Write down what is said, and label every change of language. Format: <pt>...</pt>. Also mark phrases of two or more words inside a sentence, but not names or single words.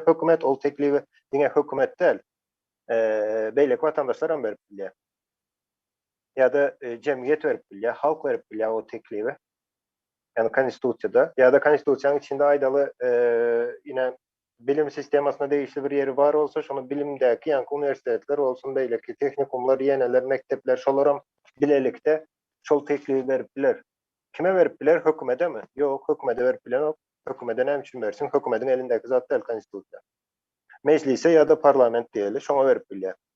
<tk>Hökümet ol teklibi diňe hökümet däl, beýleki vatandaşlaram berip bilýär. Ýa-da jemgyýet berip bilýär, halk berip bilýär o teklibi. Yani konstitusiýada ýa-da konstitusiýanyň içinde aýdaly ine bilim sistemasyna değişli bir yeri var olsa, şonu bilimdäki ýa-ni universitetler bolsun, beýleki tehnikumlar, ýeneler, mektepler şolaram bilelikde şol teklibi berip biler. Kime berip biler? Hökümete mi? Ýok, hökümete berip bilenok. Hökümete näme üçin bersin? Hökümetiň elindäki zat däl konstitusiýa. Meclise ýa-da parlament diýeli, şoňa berip bilýär.</tk>